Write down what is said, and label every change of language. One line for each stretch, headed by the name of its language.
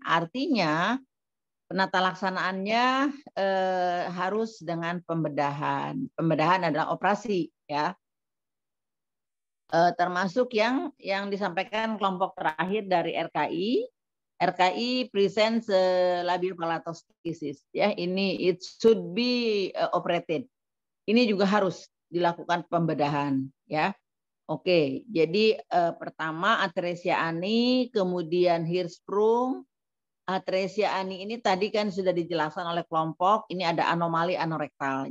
Indonesian: Artinya penata laksanaannya harus dengan pembedahan. Pembedahan adalah operasi, ya. Termasuk yang disampaikan kelompok terakhir dari RKI.
English: RKI presents labiopalatoskisis, ya. Ini it should be operated.
Indonesian: Ini juga harus dilakukan pembedahan, ya. Oke, jadi pertama atresia ani, kemudian Hirschsprung. Atresia ani ini tadi kan sudah dijelaskan oleh kelompok, ini ada anomali anorektal.